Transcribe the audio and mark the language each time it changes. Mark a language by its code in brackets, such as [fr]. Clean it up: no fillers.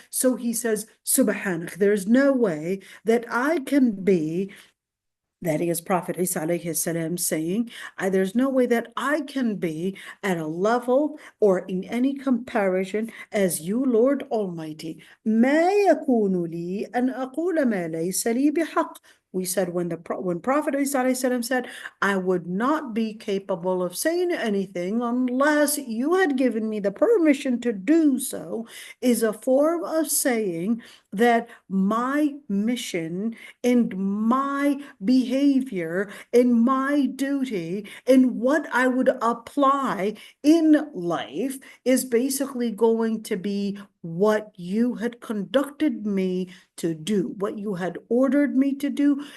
[en] So he says, Subhanak, there's no way that I can be. That is Prophet Isa alayhi salam saying, there's no way that I can be at a level or in any comparison as you, Lord Almighty. [ar] ما يكون لي أن أقول ما ليس لي بحق. [en] We said when Prophet Isa alayhi salam said, I would not be capable of saying anything unless you had given me the permission to do so, is a form of saying that my mission and my behavior and my duty and what I would apply in life is basically going to be what you had conducted me to do, what you had ordered me to do.